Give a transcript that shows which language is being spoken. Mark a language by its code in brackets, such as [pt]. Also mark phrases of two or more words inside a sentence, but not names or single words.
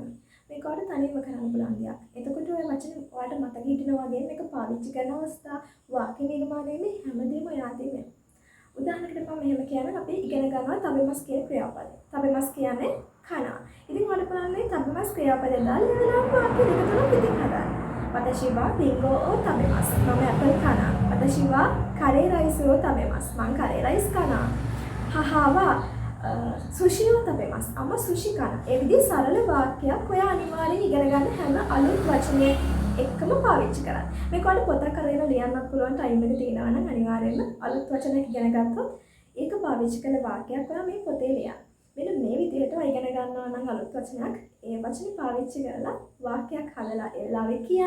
[si] මේක ඔයාලට තනියම කරන්න පුළුවන් දෙයක්. එතකොට ඔය වචන ඔයාලට මතක හිටිනවා වගේ මේක පාවිච්චි කරන අවස්ථා වාක්‍ය නිර්මාණයේ මේ හැමදේම ඔයාලට වෙනවා. උදාහරණයකට මම මෙහෙම කියනවා අපි ඉගෙන ගන්නවා තබෙමස් කියන ක්‍රියාපදය. තබෙමස් කියන්නේ කනවා. ඉතින් ඔයාලට බලන්න මේ තබෙමස් ක්‍රියාපදය දාලා ඒ වෙලාවට වාක්‍ය දෙක තුනක් ඉතින් හදාගන්න. [ja] 私はリンゴを食べます。 [si] මම ඇපල් කනවා. [ja] 私はカレーライスを食べます。 [si] මමカレーライスකනවා. [ja] 母はසුෂිを食べます. [si] අම්මා සුෂි කනවා. ඒ විදිහේ සරල වාක්‍යයක් ඔයා අනිවාර්යෙන් ඉගෙන ගන්න හැම අලුත් වචනේ එක්කම පාවිච්චි කරන්න. මේක ඔයාලට පොතක් අරගෙන ලියන්නත් පුළුවන් ටයිම් එක තියෙනවා නම් අනිවාර්යෙන්ම අලුත් වචනයක් ඉගෙන ගත්තොත් ඒක පාවිච්චි කළ වාක්‍යයක් ඔයා මේ පොතේ ලියන්න. මෙන්න මේ විදිහට ඔයා ඉගෙන ගන්නවා නම් අලුත් වචනයක් ඒ වචනේ පාවිච්චි කරලා වාක්‍යයක් හදලා ඒ වෙලාවේ කියන්න.